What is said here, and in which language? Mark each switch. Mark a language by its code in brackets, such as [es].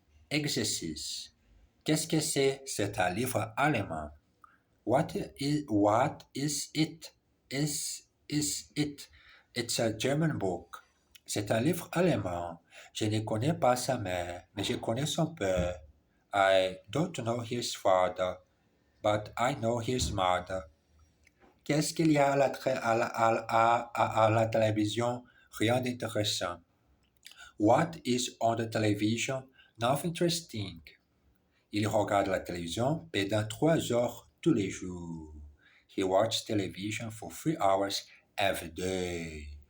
[fr] Exercice. Qu'est-ce que c'est? C'est un livre allemand. [en] What is it? Is it? It's a German book. [fr] C'est un livre allemand. Je ne connais pas sa mère, mais je connais son père. [en] I don't know his father, but I know his mother. [fr] Qu'est-ce qu'il y a à la télévision? Rien d'intéressant. [en] What is on the television? Nothing interesting. [fr] Il regarde la télévision pendant 3 heures tous les jours. [en] He watches television for 3 hours every day.